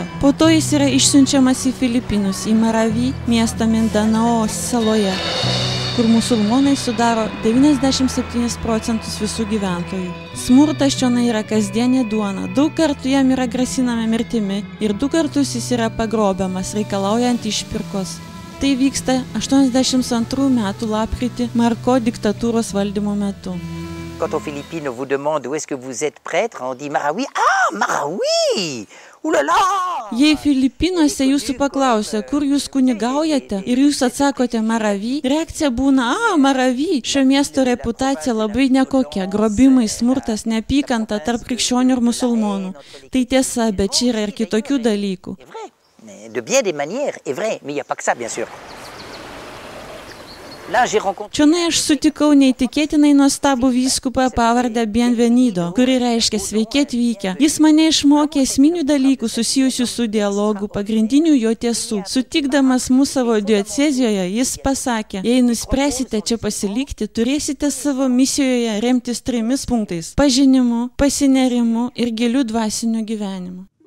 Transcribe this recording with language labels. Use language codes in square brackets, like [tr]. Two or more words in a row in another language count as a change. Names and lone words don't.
[lt] Po to jis yra išsiunčiamas į Filipinus, į Maravi, miestą Mindanao saloje, kur musulmonai sudaro 97% visų gyventojų. Smurtas čionai yra kasdienė duona, daug kartų jam yra grasinama mirtimi ir 2 kartus jis yra pagrobiamas, reikalaujant išpirkos. Tai vyksta 82 metų lapkritį Marko diktatūros valdymo metu. [fr] Quand aux Philippines, on vous demande où est-ce que vous êtes prêtre, on dit Marawi. Ah, Marawi! Oulala! [lt] Jei Filipinuose jūsų paklausia, kur jūs kunigaujate, ir jūs atsakote Maravi, reakcija būna, Maravi. Šio miesto reputacija labai nekokia, grobimai, smurtas, neapykanta tarp krikščionių ir musulmonų. Tai tiesa, bet čia yra ir kitokių dalykų. [fr] De bien des manières, est vrai, mais il n'y a pas que ça, bien sûr. [lt] Čionai aš sutikau neįtikėtinai nuostabų vyskupą pavardę Bienvenido, kuri reiškia sveiki atvykę. Jis mane išmokė esminių dalykų susijusių su dialogu, pagrindinių jo tiesų. Sutikdamas mūsų savo diecezijoje, jis pasakė, jei nuspręsite čia pasilikti, turėsite savo misijoje remtis 3 punktais – pažinimu, pasinerimu ir giliu dvasiniu gyvenimu.